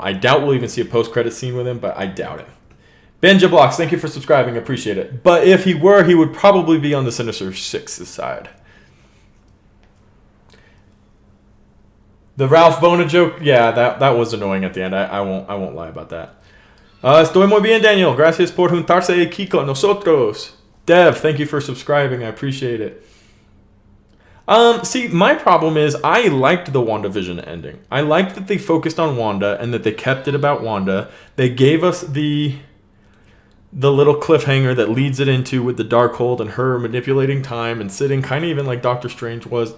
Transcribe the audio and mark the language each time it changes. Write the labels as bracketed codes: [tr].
[en] I doubt we'll even see a post-credit scene with him, but I doubt it. Benja Blocks, thank you for subscribing. Appreciate it. But if he were, he would probably be on the Sinister Six's side. The Ralph Bona joke, yeah, that was annoying at the end. I won't lie about that. [es] Estoy muy bien, Daniel. Gracias por juntarse aquí con nosotros. [en] Dev, thank you for subscribing. I appreciate it. See, my problem is I liked the WandaVision ending. I liked that they focused on Wanda and that they kept it about Wanda. They gave us the little cliffhanger that leads it into with the Darkhold and her manipulating time and sitting kind of even like Doctor Strange was.